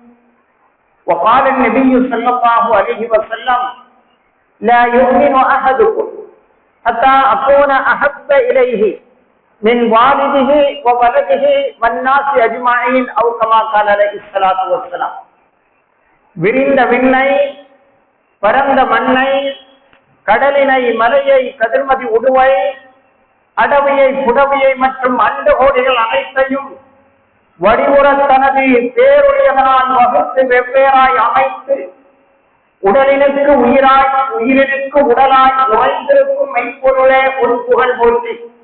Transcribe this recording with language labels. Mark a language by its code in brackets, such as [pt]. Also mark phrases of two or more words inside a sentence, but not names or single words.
[ar] وقال النبي صلى الله عليه وسلم: لا يؤمن أحدكم حتى أكون أحب إليه من والده وولده والناس أجمعين أو كما قال عليه الصلاة والسلام. [ta] விரிந்த விண்ணை, பரந்த மண்ணை, கடலினை, மலையை, கதிர்மதி உடுவை, அடவியை, புடவியை மற்றும் அண்டகோடிகள் அனைத்தையும் வடிவுற தனது பேருடையவனால் வகுத்து வெவ்வேறாய் அமைத்து உடலினுக்கு உயிராய் உயிரினுக்கு உடலாய் உறைந்திருக்கும் மெய்ப்பொருளே ஒரு புகழ் போற்றி.